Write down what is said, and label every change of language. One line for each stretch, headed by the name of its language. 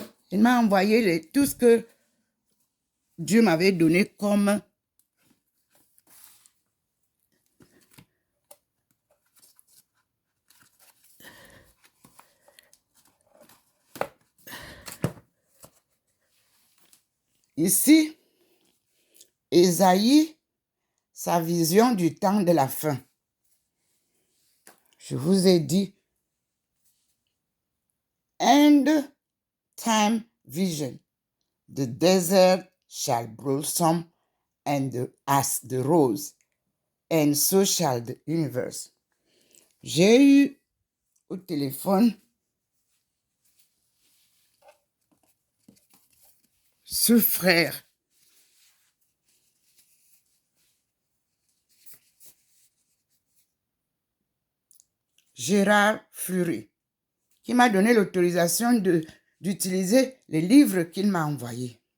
French: Il m'a envoyé tout ce que Dieu m'avait donné comme ici, Ésaïe, sa vision du temps de la fin. Je vous ai dit,
English: end time vision. The desert shall blossom as the rose, and so shall the universe.
French: J'ai eu au téléphone ce frère Gérard Fleury qui m'a donné l'autorisation d'utiliser les livres qu'il m'a envoyés.